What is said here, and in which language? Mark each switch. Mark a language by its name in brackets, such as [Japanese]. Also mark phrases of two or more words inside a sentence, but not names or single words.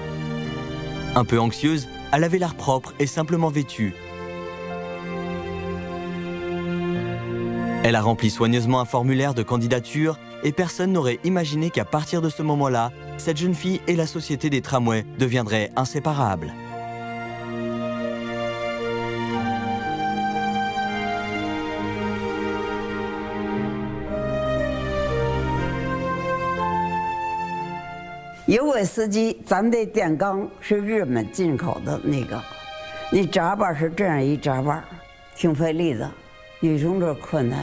[French] Un peu anxieuse, elle avait l'air propre et simplement vêtue. Elle a rempli soigneusement un formulaire de candidature et personne n'aurait imaginé qu'à partir de ce moment-là, cette jeune fille et la société des tramways deviendraient inséparables. [Chinese] 有轨司机，咱们的电缸是日本进口的那个，你闸把是这样一闸把，挺费力的，女同志困难。